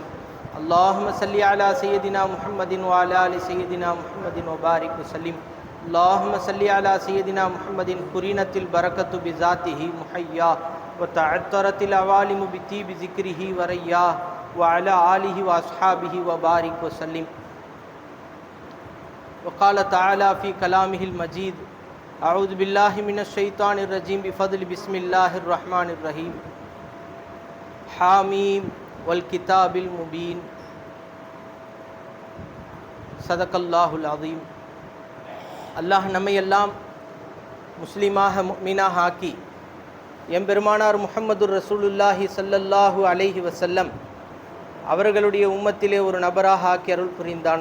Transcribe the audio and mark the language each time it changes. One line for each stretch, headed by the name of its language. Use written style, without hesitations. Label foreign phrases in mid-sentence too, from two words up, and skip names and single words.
Arabic: اللهم صل على سيدنا محمد وعلى آل سيدنا محمد وبارك وسلم. اللهم صل على سيدنا محمد قرنت البركة بذاته محياه وتعطرت العوالم بطيب ذكره وريا وعلى آله وأصحابه وبارك وسلم. وقال تعالى في كلامه المجيد. أعوذ بالله من الشيطان الرجيم. بفضل بسم الله الرحمن الرحيم. حاميم والكتاب المبين. صدق الله العظيم.
Tamil: அல்லாஹ் நம்மை எல்லாம் முஸ்லிமாக முஃமினாக ஆக்கி எம்பெருமானார்
Arabic: محمد رسول الله صلى الله عليه وسلم
Tamil: அவர்களுடைய உம்மத்திலே ஒரு நபராக ஆக்கி அருள் புரிந்தான்.